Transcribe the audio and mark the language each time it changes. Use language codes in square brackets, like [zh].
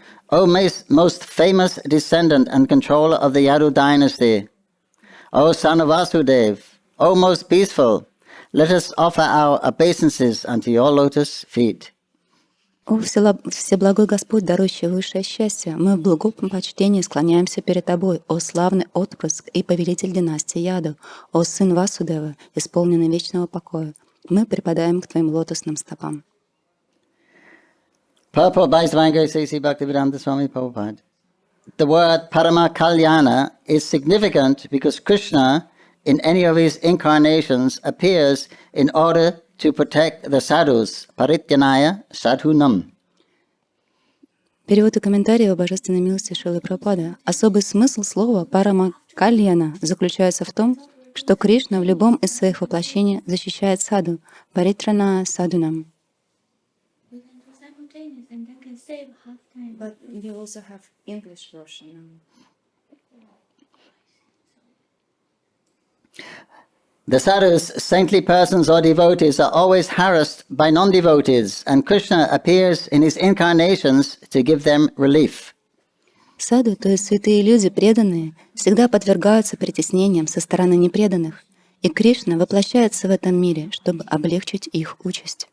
[en] O most famous descendant and controller of the Yadu dynasty, O son of Vasudev, O most peaceful, let us offer our obeisances unto your lotus feet. [ru] О Всеблагой Господь, дарующий высшее счастье, мы в глубоком почтении склоняемся перед Тобой, о славный отпрыск и повелитель династии Яду, о сын Васудева, исполненный вечного покоя. Мы припадаем к Твоим лотосным стопам. [en] Purport by His Divine Grace A.C. Bhaktivedanta Swami Prabhupada. The word Parama Kalyana is significant because Krishna, in any of his incarnations, appears in order to protect the sadhus, [sa] parityanaya sadhunam. [ru] Перевод и комментарий о божественной милости Шрилы Прабхупады. Особый смысл слова «парама кальяна» заключается в том, что Кришна в любом из своих воплощений защищает саду, [sa] паритрана садунам. [en] But we also have English version. The sadhus, saintly persons or devotees, are always harassed by non-devotees, and Krishna appears in his incarnations to give them relief. [ru] Саду, то есть святые люди, преданные, всегда подвергаются притеснениям со стороны непреданных, и Кришна воплощается в этом мире, чтобы облегчить их участь.